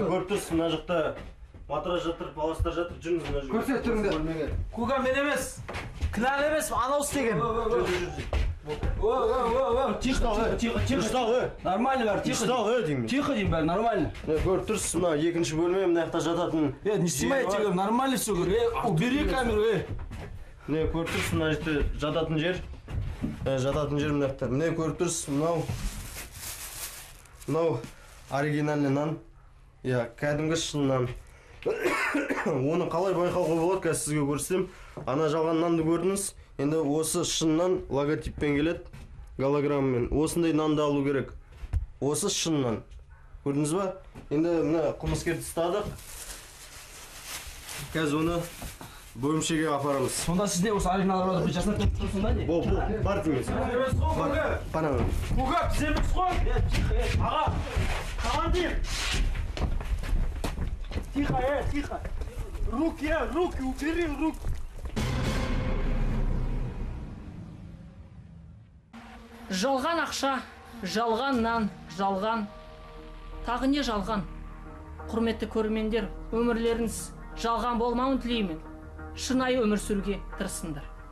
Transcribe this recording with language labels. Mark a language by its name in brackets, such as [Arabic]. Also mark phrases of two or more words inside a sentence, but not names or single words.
[Kazakh] Көріп тұрсыз, мына жақта матрас жатыр, паластар жатыр, жүріңіз мына жерге. Көрсет тұрыңдар. Куга мен емес. Кінәлі емес, анау істеген. Тихо. Нормально бәрі, тихо дейм бәрі, нормально. Көріп тұрсыз, мына екінші бөлме, мына жақта жататын. [Russian] Не снимайте, нормально все, убери камеру. [Kazakh] Көріп тұрсыз, мына жерде жататын жер. Жататын жер мына жақта. Міне көріп тұрсыз, мынау оригинальный нан. Кәдімгі шын нан. Оны қалай байқауға болады, қазір сізге көрсетем. Ана жалған нанды көрдіңіз. Енді осы шыннан логотиппен келеді, голограммамен. Осындай нанды алу керек. Осы шыннан. Көрдіңіз ба? Енді мына қылмыскерді ұстадық. Қазір оны бөлімшеге апарамыз. Сонда сізде осы оригиналдарды бір жасап тұрсың ба не? Бар дейміз. Бар. Куга, біз емес қой. Аға, командир. [Russian] Тихо. Руки, убери руки. [Kazakh] Жалған ақша, жалған нан, жалған. Тағы не жалған? Құрметті көрермендер, өмірлеріңіз жалған болмауын тілеймін. Шынайы өмір сүруге тырысыңдар.